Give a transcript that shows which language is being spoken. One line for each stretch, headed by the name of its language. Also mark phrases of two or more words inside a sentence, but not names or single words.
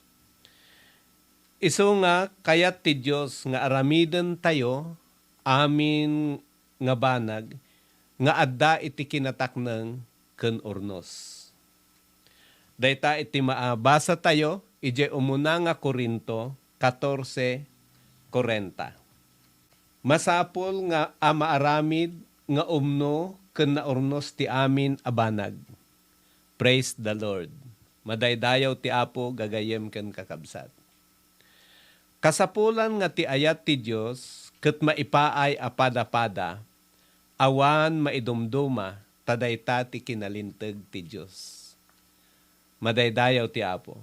Iloko: Isu nga kayat ti Dios nga aramiden tayo amin nga banag nga adda iti kinatakneng ken ornos. Dayta iti maabasa tayo, ije umuna nga Korinto 14:40. Masapol nga amaaramid nga umno ken naurnos ti amin abanag.
English: Praise the Lord.
Iloko: Madaydayaw ti Apo gagayem ken kakabsat. Kasapulan nga ti ayat ti Dios ket maipaay apada-pada awan maidumduma tadayta ti kinalinteg ti Dios. Madaydayaw ti Apo.